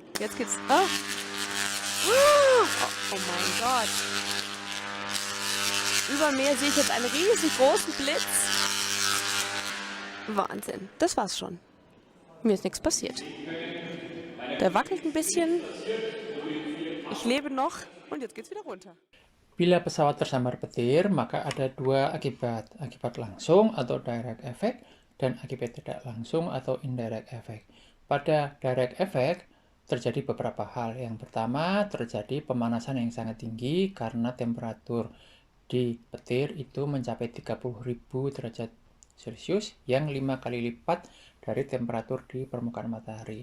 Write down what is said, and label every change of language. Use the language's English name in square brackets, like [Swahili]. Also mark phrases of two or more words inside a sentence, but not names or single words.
[German] Jetzt geht's. Oh mein Gott. Über mir sehe ich jetzt einen riesengroßen Blitz. Wahnsinn. Das war's schon. Mir ist nichts passiert. Der wackelt ein bisschen. Ich lebe noch und jetzt geht's wieder runter. [Indonesian] Bila pesawat tersambar petir, maka ada dua akibat. Akibat langsung atau [English] direct effect [Indonesian] dan akibat tidak langsung atau [English] indirect effect. [Indonesian] Pada [English] direct effect [Indonesian] terjadi beberapa hal. Yang pertama, terjadi pemanasan yang sangat tinggi karena temperatur di petir itu mencapai 30.000 derajat Celcius yang 5 kali lipat dari temperatur di permukaan matahari.